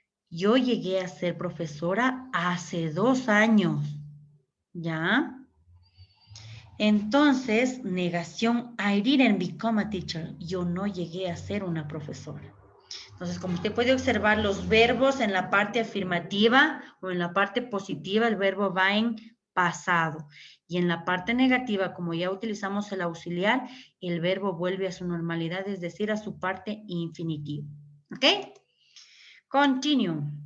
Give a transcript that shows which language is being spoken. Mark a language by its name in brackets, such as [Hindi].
[Spanish] Yo llegué a ser profesora hace 2 años. ¿Ya? Entonces, negación, [English] I didn't become a teacher. [Spanish] Yo no llegué a ser una profesora. Entonces, como usted puede observar, los verbos en la parte afirmativa o en la parte positiva, el verbo va en pasado. Y en la parte negativa, como ya utilizamos el auxiliar, el verbo vuelve a su normalidad, es decir, a su parte infinitiva. ¿Ok? Continue.